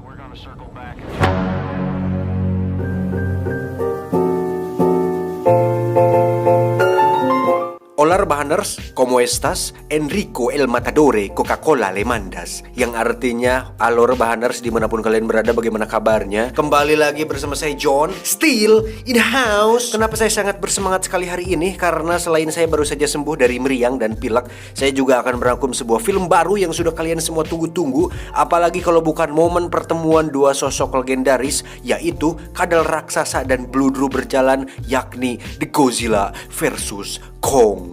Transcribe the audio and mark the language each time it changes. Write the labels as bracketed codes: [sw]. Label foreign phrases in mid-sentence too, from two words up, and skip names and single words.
[es] Hola Rebahaners, ¿cómo estás? Enrico El Matadore Coca-Cola Le Mandas. [id] Yang artinya, halo Rebahaners dimanapun kalian berada, bagaimana kabarnya? Kembali lagi bersama saya John, [en] still in the house. [id] Kenapa saya sangat bersemangat sekali hari ini? Karena selain saya baru saja sembuh dari meriang dan pilek, saya juga akan merangkum sebuah film baru yang sudah kalian semua tunggu-tunggu. Apalagi kalau bukan momen pertemuan dua sosok legendaris, yaitu kadal raksasa dan bludru berjalan, yakni The Godzilla versus Kong.